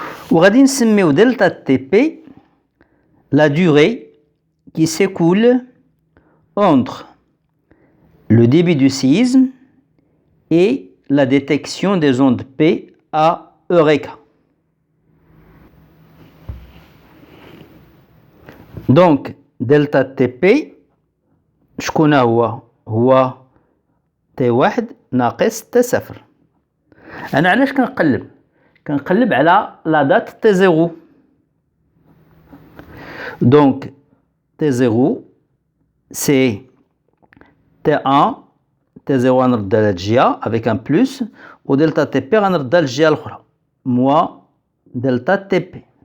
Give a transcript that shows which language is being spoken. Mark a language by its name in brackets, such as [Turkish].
[Arabic] وغادي نسميو [French] delta TP la durée qui s'écoule entre le début du séisme et la détection des ondes P à Eureka. Donc delta TP [Arabic] شكون هو T1 ناقص T0. أنا علاش كنقلب على [French] la date T0. Donc T0 c'est T1 T0 [Arabic] غنردها لهاد الجهة [French] avec un plus و delta TP [Arabic] غنردها للجهة الأخرى [French] moins delta TP.